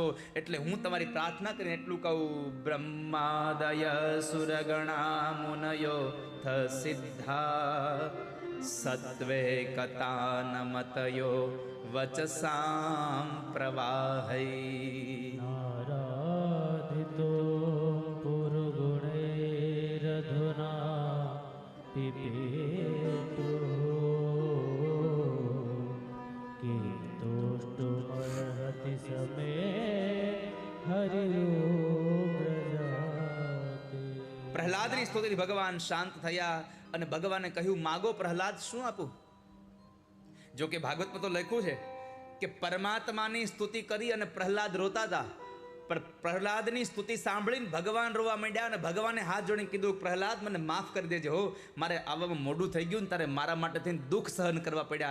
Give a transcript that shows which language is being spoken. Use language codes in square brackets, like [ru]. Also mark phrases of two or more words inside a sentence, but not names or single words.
[gu] એટલે હું તમારી પ્રાર્થના કરીને એટલું કહું, [sa] ब्रह्मादय सुरगणा मुनयो थ सिद्धा सत्वे कतानमतयो वचसाम प्रवाहै. आराधितो पुरगुणैरधुना पिबेतो कीर्तोष्टुमर्हति समे हरियोग्रजाते. [gu] પ્રહલાદની સ્તુતિથી ભગવાન શાંત થયા અને ભગવાને કહ્યું, માગો પ્રહલાદ, શું આપું? જો કે ભાગવતમાં તો લખ્યું છે કે પરમાત્માની સ્તુતિ કરી અને પ્રહલાદ રોતા હતા. પણ પ્રહલાદની સ્તુતિ સાંભળીને ભગવાન રોવા માંડ્યા અને ભગવાને હાથ જોડીને કીધું, પ્રહલાદ મને માફ કરી દેજો હો, મારે આવવામાં મોડું થઈ ગયું ને તારે મારા માટે થઈને દુઃખ સહન કરવા પડ્યા.